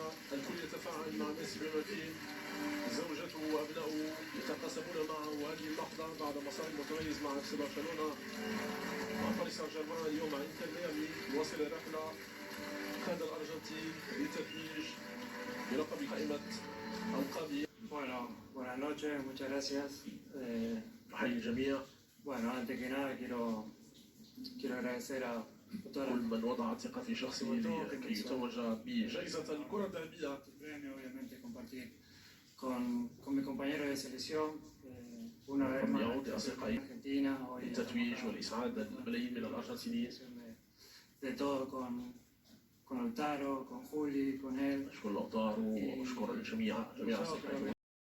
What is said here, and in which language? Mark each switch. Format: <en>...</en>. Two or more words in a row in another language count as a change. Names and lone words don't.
<ar>الكل يتفاعل مع ميسي بما فيه زوجته وأبنائه يتقاسمون معه هذه اللحظة بعد مسار متميز مع اف سي برشلونة مع باريس سان جيرمان. اليوم مع إنتر ميامي يواصل الرحلة قاد الأرجنتين للتتويج بلقب قائمة ألقاب.</ar> <es>Bueno, buenas noches, muchas gracias.</es> <ar>أحيي الجميع.</ar> <es>Bueno, antes que nada quiero agradecer a toda</es> <ar>كل</ar> <es>la</es> <ar>من وضع ثقة في شخصه لكي يتوج بجائزة الكرة الذهبية.</ar> <es>premio, obviamente compartir con mis compañeros de selección, una vez más</es> <ar>يعود لأصدقائي</ar> <es>Argentina hoy</es> <ar>للتتويج والإسعاد الملايين من الأرجنتينيين.</ar> <es>de todo con Lautaro, con Juli, con él.</es> <ar>أشكر لوتارو وأشكر جميع أصدقائي.</ar>